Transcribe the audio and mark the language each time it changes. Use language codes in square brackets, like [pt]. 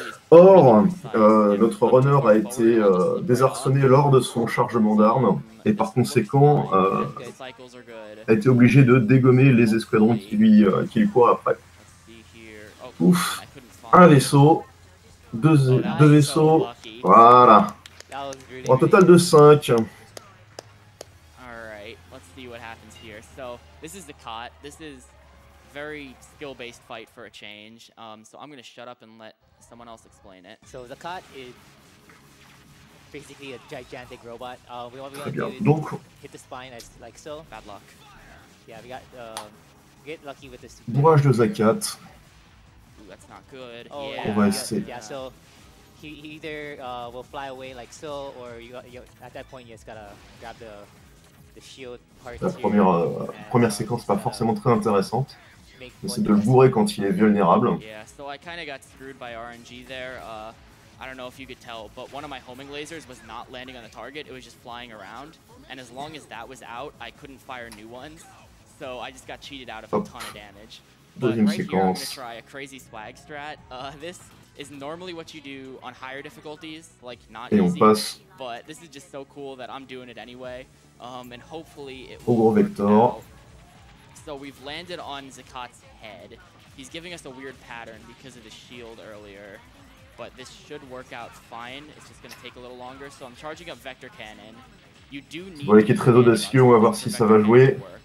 [fr] Or, notre runner a été désarçonné lors de son chargement d'armes, et par conséquent, a été obligé de dégommer les escadrons qui lui courent après. Ouf. Un vaisseau, deux vaisseaux, voilà. Pour un total de 5. [en] Alright, let's see what happens here. So, this is the cot. This is very skill-based fight for a change. So I'm going to shut up and let someone else explain it. So the cot is basically a gigantic robot. What we want to do is hit the spine as like so. Bad luck. Yeah, we got get lucky with this. [fr] Bourrage de Zakat. [en] That's not good. Oh, yeah. [fr] On va essayer. [en] Yeah, so he either will fly away like so, or you at that point you just gotta grab the shield part. [fr] La première séquence pas forcément très intéressante. C'est de le bourrer quand il est vulnérable. [en] Yeah, so I kind of got screwed by RNG there. I don't know if you could tell, but one of my homing lasers was not landing on the target. It was just flying around, and as long as that was out, I couldn't fire new ones. So I just got cheated out of a ton of damage. But right here, I'm going to try a crazy swag strat. This is normally what you do on higher difficulties, like not easy, but this is just so cool that I'm doing it anyway, and hopefully it will work out. So we've landed on Zakat's head. He's giving us a weird pattern because of the shield earlier, but this should work out fine. It's just going to take a little longer, so I'm charging up Vector Cannon. You do need... [fr] Voilà qui est très audacieux, on va voir si ça va jouer.